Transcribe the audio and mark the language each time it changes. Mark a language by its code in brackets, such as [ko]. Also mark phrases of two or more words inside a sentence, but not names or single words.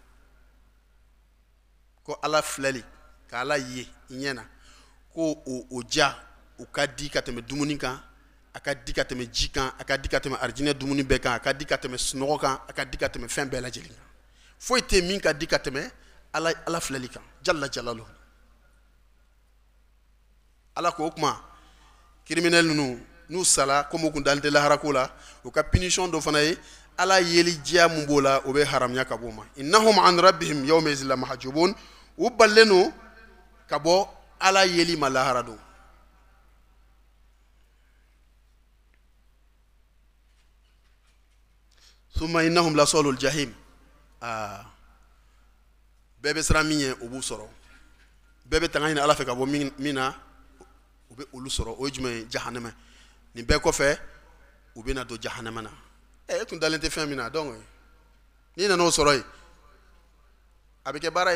[bm] ko Ala filɛli ka Ala ye i ɲɛ na ko o ja o ka di ka tɛmɛ dumuni kan a ka di ka tɛmɛ ji kan a ka di ka tɛmɛ arijinɛ dumuni bɛɛ kan a ka di ka tɛmɛ sunɔgɔ kan a ka di ka tɛmɛ fɛn bɛɛ lajɛlen kan foyi tɛ min ka di ka tɛmɛ Ala filɛli kan [ar] جل جلاله [bm] Ala ko o kuma criminel ninnu n'u sala comme u kun dalen tɛ lahara ko la u ka punition dɔ fana ye Ala yeli diya mun b'o la o bɛ haramuya ka bɔ o ma [ar] إنهم عن ربهم يومئذ لمحجوبون [bm] u balilen don ka bɔ Ala yeli ma lahara don [ar] ثم إنهم لصالو الجحيم [bm] bɛɛ bɛ siran min ye o b'u sɔrɔ bɛɛ bɛ tanga ɲini Ala fɛ ka bɔ min na u bɛ olu sɔrɔ o ye jumɛn ye jahannama nin bɛɛ kɔfɛ u bɛ na don jahannama na e tun dalen tɛ fɛn min na donc n'i nana o sɔrɔ yen a bɛ kɛ baara